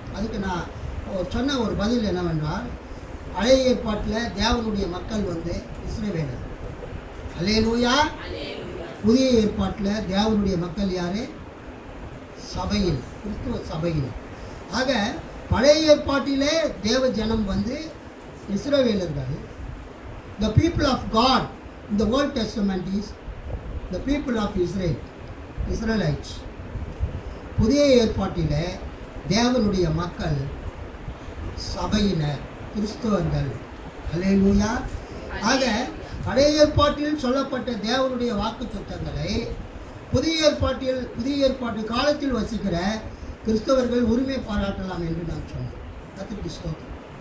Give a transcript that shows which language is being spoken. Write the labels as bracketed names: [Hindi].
[Tamil] அதுக்கு நான் சொன்ன ஒரு பதில் என்னவென்றால், பழைய ஏற்பாட்டில் தேவனுடைய மக்கள் இஸ்ரவேலர். அல்லேலூயா. புதிய ஏற்பாட்டில் தேவனுடைய மக்கள் யார்? சபையில், கிறிஸ்துவ சபையில். ஆக பழைய ஏற்பாட்டிலே தேவ ஜனம் இஸ்ரவேலர்கள். [English] The people of God in the Old Testament is the people of Israel, Israelites. [Tamil] புதிய ஏற்பாட்டிலே தேவனுடைய மக்கள் சபையினர், கிறிஸ்தவர்கள். அல்லேலூயா. ஆக பழைய ஏற்பாட்டில் சொல்லப்பட்ட தேவனுடைய வாக்கு தத்தங்களை புதிய ஏற்பாட்டு காலத்தில் வசிக்கிற கிறிஸ்தவர்கள் உரிமை பாராட்டலாம் என்று நான் சொன்னேன். கர்த்தருக்கு ஸ்தோத்திரம்.